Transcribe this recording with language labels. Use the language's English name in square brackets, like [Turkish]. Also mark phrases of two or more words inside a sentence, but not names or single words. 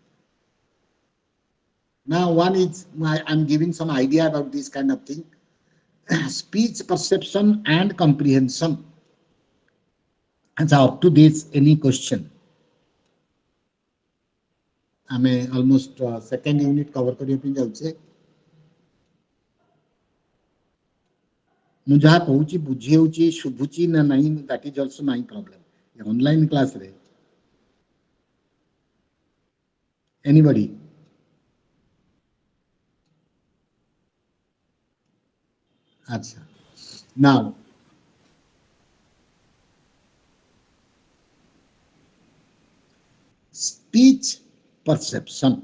[English] Now, one is, I'm giving some idea about this kind of thing. Speech perception and comprehension. And so up to this, any question? [Odia] ଆମେ [English] almost second unit cover [Odia] କରିବା ପାଇଁ ଯାଉଛେ. ମୁଁ ଯାହା କହୁଛି ବୁଝି ହେଉଛି, ଶୁଭୁଛି ନା ନାହିଁ, [English] that is also my problem. Online class [Odia] ରେ anybody? [English] Acha. Now, speech perception.